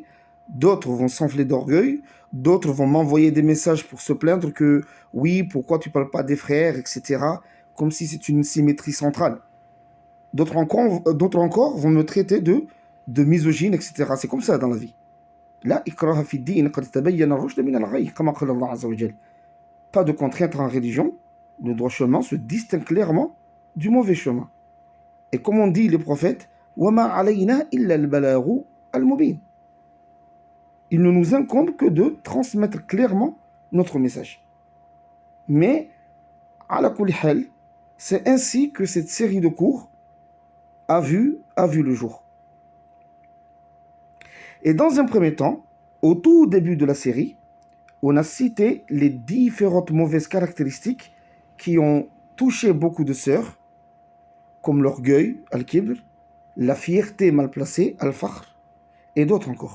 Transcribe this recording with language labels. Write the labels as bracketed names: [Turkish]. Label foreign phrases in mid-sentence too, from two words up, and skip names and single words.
[French] D'autres vont s'enfler d'orgueil, d'autres vont m'envoyer des messages pour se plaindre que oui, pourquoi tu ne parles pas des frères, etc. Comme si c'est une symétrie centrale. D'autres encore vont me traiter de misogyne, etc. C'est comme ça dans la vie. [Arabic] لا إكراه في الدين قد تبين الرشد من الغي، كما قال الله عز وجل. [French] Pas de contrainte en religion, le droit chemin se distingue clairement du mauvais chemin. Et comme on dit les prophètes, [Arabic] وَمَا عَلَيْنَا إِلَّا الْبَلَاغُ الْمُبِينَ. [French] Il ne nous incombe que de transmettre clairement notre message. Mais, [Arabic] على كل حال, [French] c'est ainsi que cette série de cours a vu le jour. Et dans un premier temps, au tout début de la série, on a cité les différentes mauvaises caractéristiques qui ont touché beaucoup de sœurs, comme l'orgueil, al-kibr, la fierté mal placée, al-fakhr, et d'autres encore.